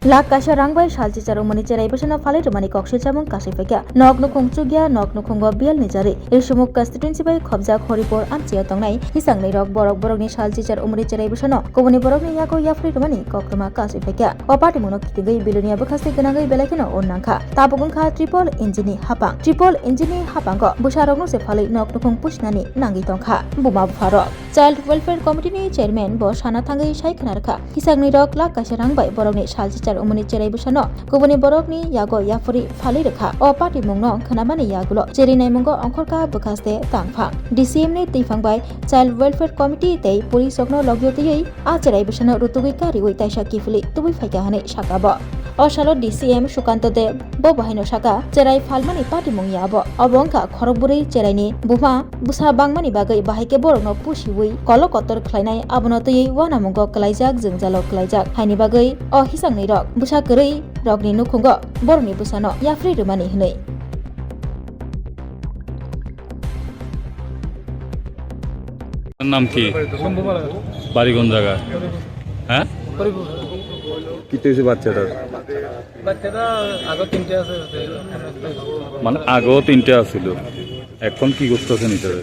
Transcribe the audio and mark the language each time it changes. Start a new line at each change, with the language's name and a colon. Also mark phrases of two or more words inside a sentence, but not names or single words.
Kok Borok: Lak kasha rangbai shalchi charo mani cherai basana phale romani kokshil chamon kashi fekya nok nukhung chugya nok nukhungo bial ni jari irsumuk constituency bai khobjak horipor amchia tongnai hisang nei rok borok ni shalchi char umani cherai basano koboni borok ni yago yafri romani kokroma kashi fekya opati monok kitingai bilunia bakhasi ganangai belakino onnangkha tabukung kha
English: triple engine
Kok Borok: hapango busarok no se phale nok nukhung pusnani nangi tongkha buma pharo
English: child welfare committee
Kok Borok: ni chairman bo sana thangai sai khanarkha hisang nei rok lak kasha rangbai borok ni shalchi char umani cherai basano koboni borok ni yago yafuri phali rekha o party mungno khanamani yagulo cheri nai mungo ongkhorka bukhaste tangphang DCM ni tifangbai
English: child welfare committee
Kok Borok: tei police okno logyotei a cherai basano rutugui kari oi taisa kifuli tubui phaika hane sakabo Osalo DCM Sukanto de Bobahaino Saka Cherai Falmani Party Mungyabo Obongka Khorokburi Cherai ni Buma Busa Bangmani Bagai Bahike Borokno Pushiwi Kolo Kotor Khlainai Abonotoi Wanamungo Klaijak Jungjalo Klaijak Haini Bagai O Hisang ni Rok Busa Korei Rokni Nukhungo Borni Busano Yafri Rumani Hnei
Bangla: নাম কি বাড়ি কোন জায়গা হ্যাঁ কি হয়েছে বাচ্চাটার আগে তিনটে আছে মানে আগেও তিনটে আছিল এখন কি করতেছেন এটারে